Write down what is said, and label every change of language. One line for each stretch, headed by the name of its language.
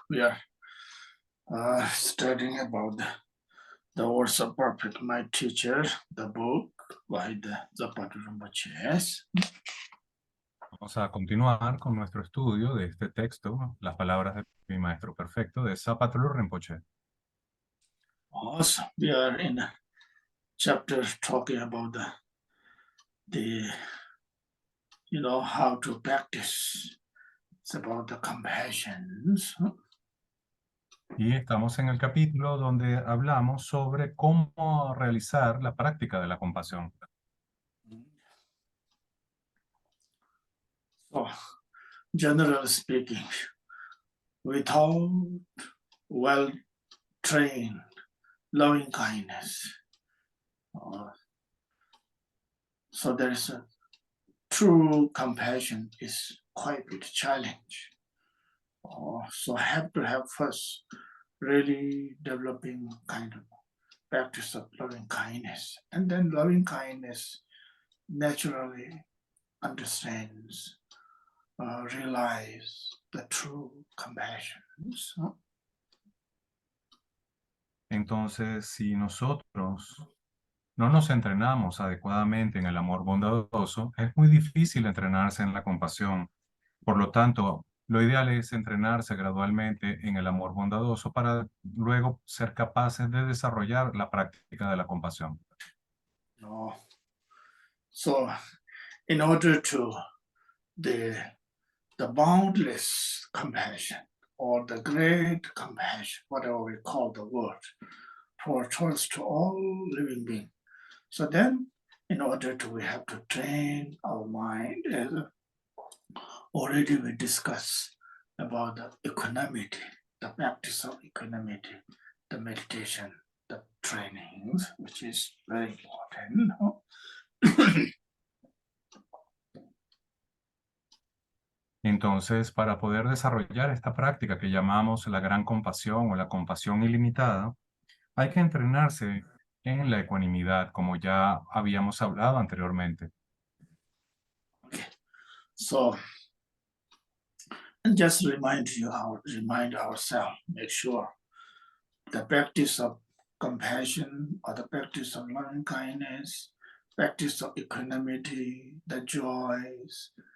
English: We are studying about the words of perfect my teacher, the book by the Zapata Rinpoche.
Spanish: Vamos a continuar con nuestro estudio de este texto, las palabras de mi maestro perfecto, de Zapatero Rinpoche.
English: Also, we are in a chapter talking about the how to practice. It's about the compassions.
Spanish: Y estamos en el capítulo donde hablamos sobre cómo realizar la práctica de la compasión.
English: So, generally speaking, without well-trained loving kindness, so there is a true compassion is quite a bit challenge. So have to have first really developing kind of practice of loving kindness, and then loving kindness naturally understands, realize the true compassion.
Spanish: Entonces, si nosotros no nos entrenamos adecuadamente en el amor bondadoso, es muy difícil entrenarse en la compasión. Por lo tanto, lo ideal es entrenarse gradualmente en el amor bondadoso para luego ser capaces de desarrollar la práctica de la compasión. No.
English: So, in order to the boundless compassion or the great compassion, whatever we call the word, towards to all living beings. So then, in order to, we have to train our mind, as already we discussed about the equanimity, the practice of equanimity, the meditation, the trainings, which is very important.
Spanish: No? Entonces, para poder desarrollar esta práctica que llamamos la gran compasión o la compasión ilimitada, hay que entrenarse en la ecuanimidad, como ya habíamos hablado anteriormente.
English: So, and just remind ourselves, make sure the practice of compassion or the practice of loving kindness, practice of equanimity, the joys.